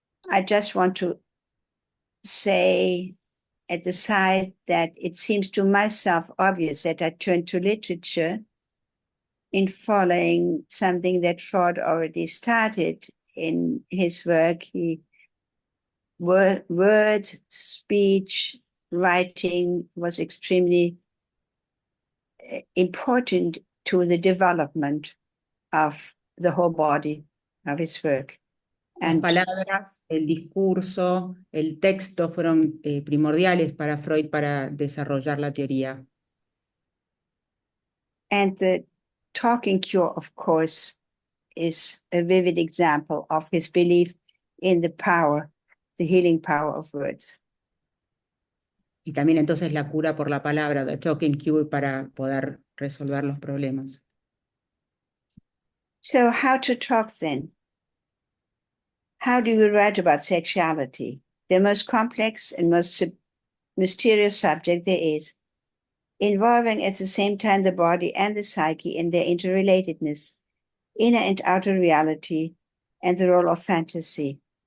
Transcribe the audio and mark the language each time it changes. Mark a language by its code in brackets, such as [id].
[en] I just want to say at the side that it seems to myself obvious that I turn to literature in following something that Freud already started in his work. Words, speech, writing was extremely important to the development of the whole body of his work. [es] Las palabras, el discurso, el texto fueron primordiales para Freud para desarrollar la teoría. [en] And the talking cure, of course, is a vivid example of his belief in the power, the healing power of words. [es] Y también entonces la cura por la palabra, [en] the talking cure, [es] para poder resolver los problemas. [en] So how to talk then? How do we write about sexuality? The most complex and most mysterious subject there is, involving at the same time the body and the psyche in their interrelatedness, inner and outer reality, and the role of fantasy.